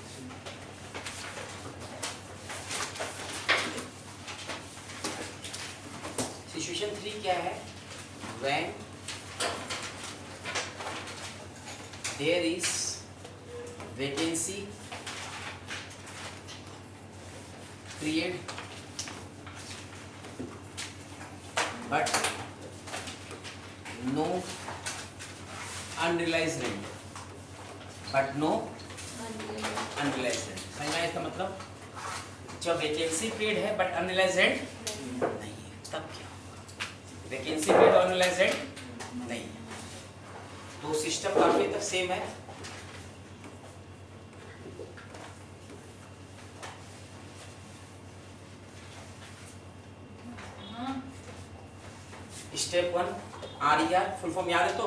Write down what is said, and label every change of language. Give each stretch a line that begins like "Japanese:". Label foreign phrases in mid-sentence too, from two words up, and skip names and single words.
Hindi: सिचुएशन 3 क्या है?
English: when there is vacancy create but no unrealized rent, but no unrealized rent।
Hindi: समझ में आया इसका मतलब? जब
English: vacancy create
Hindi: है
English: but unrealized rent
Hindi: नहीं है, तब क्या होगा?
English: vacancy create
Hindi: और
English: unrealized rent
Hindi: नहीं है, तो सिस्टम काफी तक सेम है। स्टेप 1
English: RER full form
Hindi: याद है तो?